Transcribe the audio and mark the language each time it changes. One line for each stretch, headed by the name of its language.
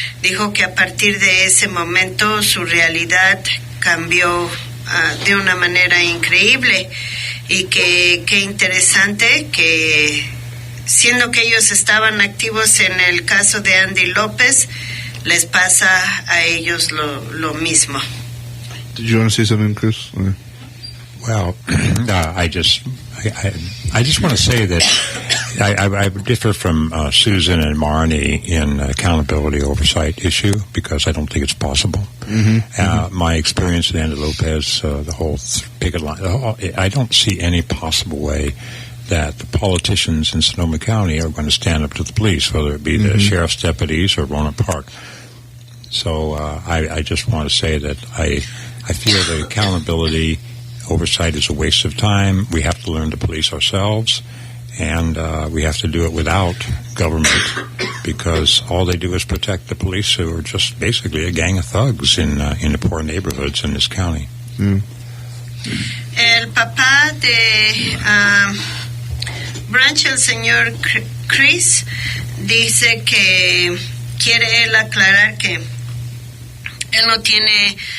Spanish: Dijo que a partir de ese momento su realidad cambió de una manera increíble, y que qué interesante que, siendo que ellos estaban activos en el caso de Andy López, les pasa a ellos lo mismo.
English: Did you want to say something, Chris? Well, I just want to say that I differ from Susan and Marnie in accountability oversight issue, because I don't think it's possible. My experience with Andy Lopez, the whole picket line, I don't see any possible way that the politicians in Sonoma County are going to stand up to the police, whether it be the sheriff's deputies or Rohnert Park. So I just want to say that I feel that accountability oversight is a waste of time. We have to learn to police ourselves, and we have to do it without government, because all they do is protect the police, who are just basically a gang of thugs in the poor neighborhoods in this county.
Spanish: El papá de Branch, el señor Chris, dice que quiere él aclarar que él no tiene